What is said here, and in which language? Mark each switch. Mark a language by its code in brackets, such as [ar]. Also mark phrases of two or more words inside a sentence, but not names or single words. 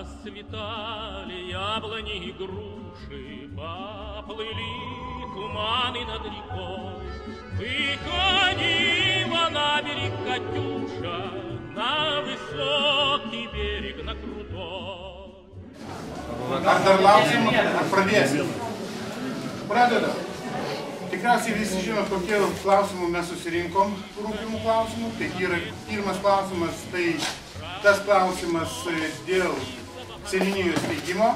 [ru] Расцветали яблони и груши, поплыли туманы над рекой. Выходила на берег Катюша, на высокий берег, на крутой. [lt] Ardarbausim ar pradėsim? Pradedam. Tikriausiai visi žino, kokie klausimų mes susirinkom, rūpimų klausimų. Tai yra pirmas klausimas, tai tas klausimas dėl seniūnijos steigimo.